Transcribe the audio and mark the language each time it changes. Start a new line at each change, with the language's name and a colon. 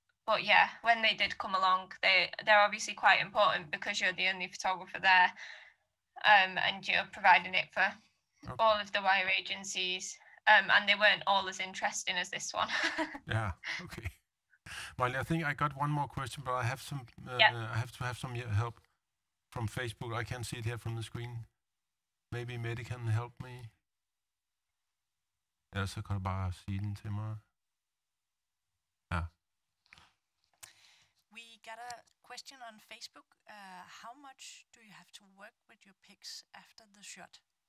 English: but yeah, when they did come along, they're obviously quite important because you're the only photographer there, and you're providing it for all of the wire agencies, and they weren't all as interesting as this one. Yeah. Okay. Molly, I think I got one more question, but I have some. I have to have some help from Facebook. I can't see it here from the screen. Maybe Mette can help me.
Danish: Ellers så kan du bare sige den til mig. Ja.
English: We got a question on Facebook. How much do you have to work with your pics after the shot?